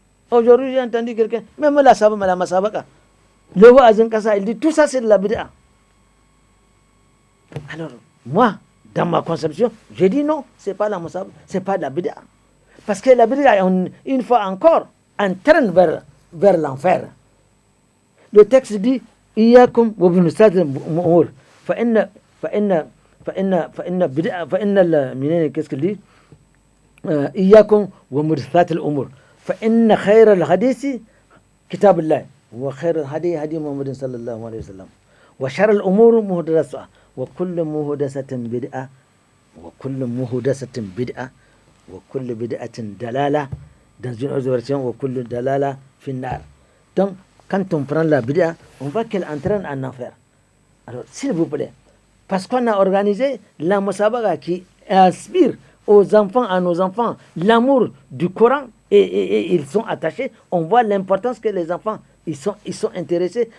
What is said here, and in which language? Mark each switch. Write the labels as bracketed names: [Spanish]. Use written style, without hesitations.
[French] Aujourd'hui, j'ai entendu quelqu'un, même la musabaka, le Wa'azin Kassa, il dit tout ça c'est de la bid'a. Alors, moi, dans ma conception, j'ai dit non, c'est pas la musabaka, c'est pas de la bid'a. Parce que la bid'a, une fois encore, entraîne vers l'enfer. [Arabic] Le texte dit إياكم وبنستاذ الأمور فإن بدء فإن منين [French] qu'est-ce qu'il dit [Arabic] إياكم ومحدثات الأمور فإن خير الحديث كتاب الله وخير الهدي هدي محمد صلى الله عليه وسلم وشر الأمور محدثاتها وكل محدثة بدعة وكل بدعة دلالة [French] dans une autre version [Arabic] وكل دلالة في النار. [French] Donc quand on prend la bid'a, on voit qu'elle entraîne en enfer. Alors, s'il vous plaît, parce qu'on a organisé la musabaka qui inspire aux enfants, à nos enfants, l'amour du Coran, et ils sont attachés, on voit l'importance que les enfants, ils sont intéressés.